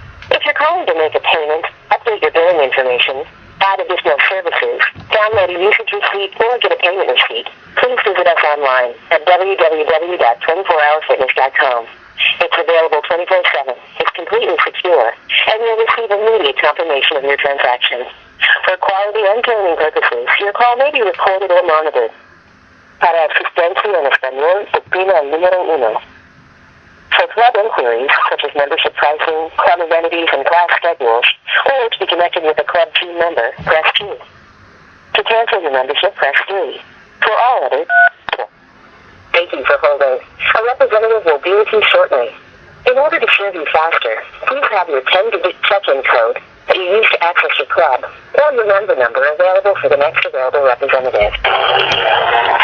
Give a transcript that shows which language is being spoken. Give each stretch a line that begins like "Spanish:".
English: If you're calling to make a payment, update your billing information, add additional services, download a usage receipt, or get a payment receipt, please visit us online at www.24hourfitness.com. It's available 24/7. It's completely secure, and you'll receive immediate confirmation of your transaction. For quality and training purposes, your call may be recorded or monitored.
Spanish: Para asistencia en español, oprima el número 1.
English: For club inquiries, such as membership pricing, club amenities, and class schedules, or to be connected with a club team member, press 2. To cancel your membership, press 3. For all others, thank you for holding. A representative will be with you shortly. In order to serve you faster, please have your 10-digit check-in code that you use to access your club, or your member number available for the next available representative.